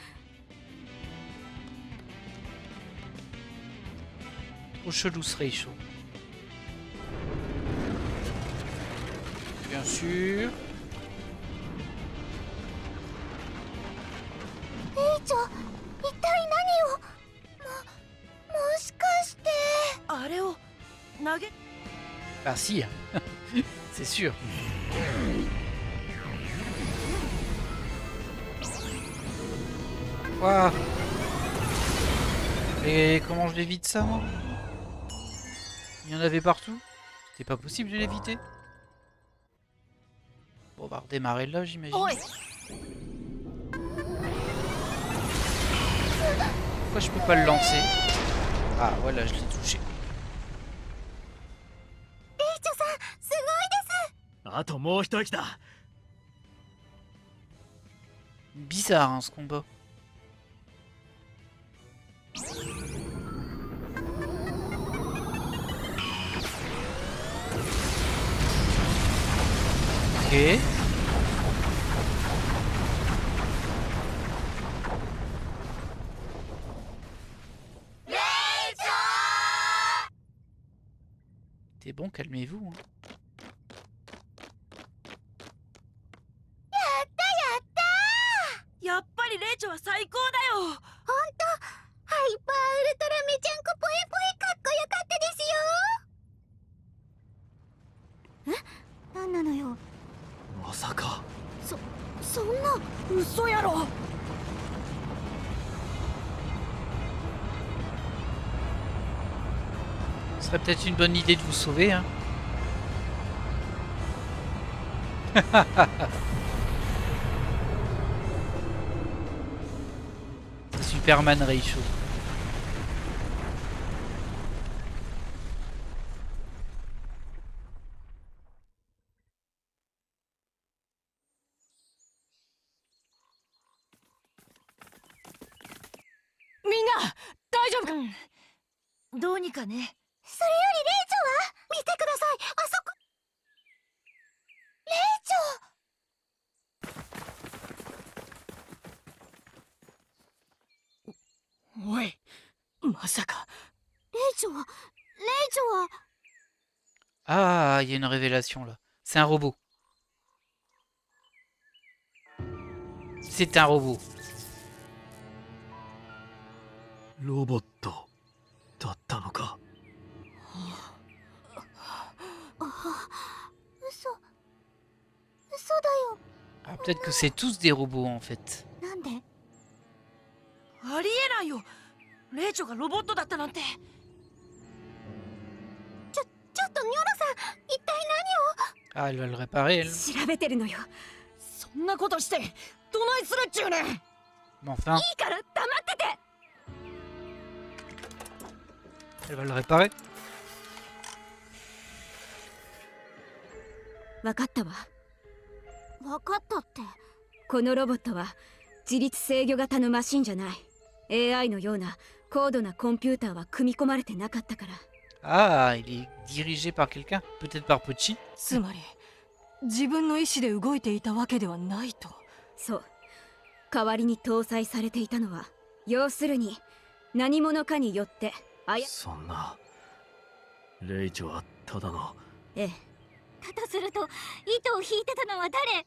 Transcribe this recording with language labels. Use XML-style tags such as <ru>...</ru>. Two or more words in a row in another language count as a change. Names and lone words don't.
<fr>trop chelou ce Reicho. Bien sûr.</fr> <ja>レイチョ一体何をもしかしてあれを投げ</ja> <fr>Ah si, c'est sûr. Waouh. Et comment je l'évite ça moi? Il y en avait partout. C'était pas possible de l'éviter. Bon, on va redémarrer là, j'imagine.</fr> <ja>おい</ja> <fr>Pourquoi je peux pas le lancer? Ah, voilà, je l'ai touché.</fr> <ja>レイチョさんすごいですあともう一息だ。</ja> <fr>Bizarre hein, ce combat. Ok. C'est bon, calmez-vous. Hein.</fr> <ja>やっぱりレイチョは最高だよ。ハイパーウルトラめちゃんこぽいぽいかっこよかったですよ。え、なんなのよ。まさか。そんな嘘やろ。</ja> <fr>Ce serait peut-être une bonne idée de vous sauver. Hein. C'est Superman Reicho.</fr> <ja>Mina, 大丈夫か？うん。どうにかね。それよりレイチョは見てください。あそこ。レイチョ。おい、まさか。レイチョはレイチョは</ja> <fr>Ah, il y a une révélation là. C'est un robot. C'est un robot.</fr> <ja>ロボットだったのか。嘘だよ。</ja> <fr>Ah, peut-être que c'est tous des robots en fait.</fr> <ja>なんで？ありえないよ。レイチョがロボットだったなんて。ちょっとニョロさん、一体</ja> <fr>Ah, elle va le réparer elle.</fr> <ja>調べてるのよ。そんなことしてどないするっちゅうねん。いい</ja> <fr>Mais enfin,</fr> <ja>から黙ってて。</ja> <fr>elle va le réparer.</fr> <ja>わかったわ。何？分かったって。このロボットは自律制御型のマシンじゃない。AI のような高度なコンピューターは組み込まれてなかったから。</ja> <fr>Ah, il est dirigé par quelqu'un. Peut-être par Pochi.</fr> <ja>つまり自分の意思で動いていたわけではないと。そう。代わりに搭載されていたのは、要するに何者かによってそんな。レイチョはただの。ええ。だとすると糸を引いてたのは誰？</ja>